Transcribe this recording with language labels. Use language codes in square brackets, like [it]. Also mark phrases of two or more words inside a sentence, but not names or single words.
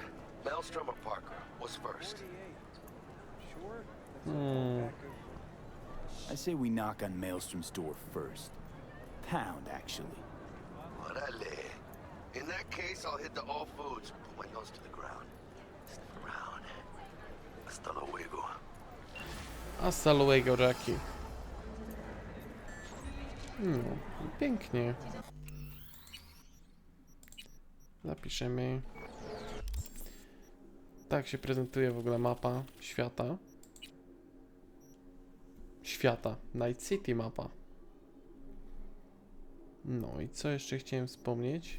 [en] Maelstrom or Parker? What's first? I say we knock on Maelstrom's door first. Pound, actually. [es] Orale. [en] In that case, I'll hit the all foods. Put my nose to the ground. Sniff around. [es] Hasta luego. Hasta luego, Jackie. No, [pl] pięknie. Zapiszemy. Tak się prezentuje w ogóle mapa świata. Night City mapa. No i co jeszcze chciałem wspomnieć?